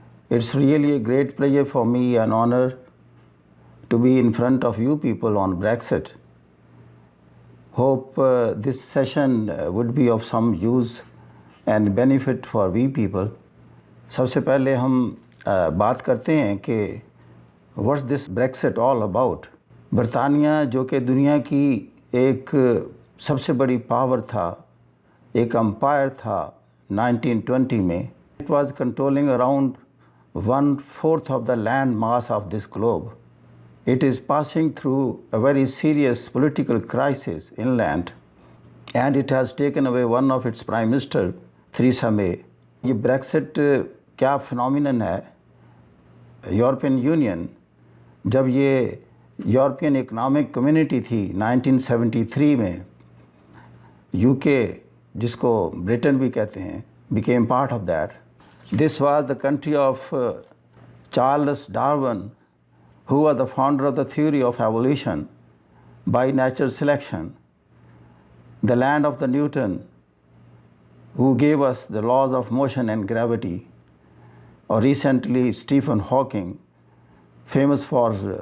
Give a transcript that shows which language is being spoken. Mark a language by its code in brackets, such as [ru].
[en] It's really a great pleasure for me and honor to be in front of you people on Brexit. Hope this session would be of some use and benefit for we people. [hi] सबसे पहले हम बात करते हैं कि [en] what's this Brexit all about? [hi] बरतानिया जो कि दुनिया की एक सबसे बड़ी पावर था, एक अम्पायर था 1920 में. [en] It was controlling around 1/4 of the land mass of this globe. It is passing through a very serious political crisis inland, and it has taken away one of its Prime Minister, Theresa May. [hi] ये Brexit क्या phenomenon है? European union जब ये European economic community थी 1973 में, UK जिसको Britain भी कहते हैं, [en] became part of that. This was the country of Charles Darwin, who was the founder of the theory of evolution by natural selection, the land of the Newton, who gave us the laws of motion and gravity, or recently Stephen Hawking, famous for